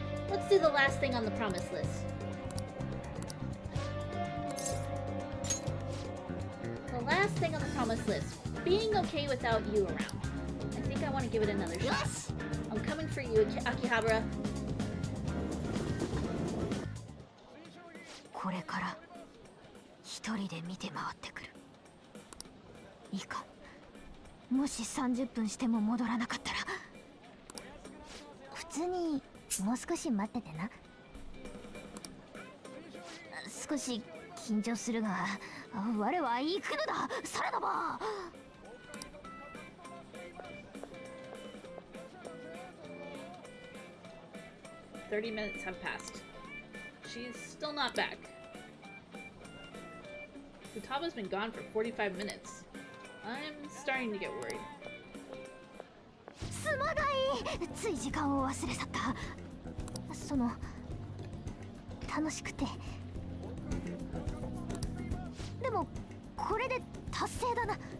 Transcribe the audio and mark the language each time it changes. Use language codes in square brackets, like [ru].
[en] Let's do the last thing on the promise list. The last thing on the promise list. Being okay without you around. I think I want to give it another shot. Yes! I'm coming for you, Akihabara. [ja] これから一人で見て回ってくる。いいか。もし30分しても戻らなかったら。普通にもう少し待っててな。少し緊張するが、我は行くのだ。さらば。 [en] 30 minutes have passed. She's still not back. Futaba's been gone for 45 minutes. I'm starting to get worried. [ja] すまない。つい時間を忘れ去った。楽しくて。でもこれで達成だな。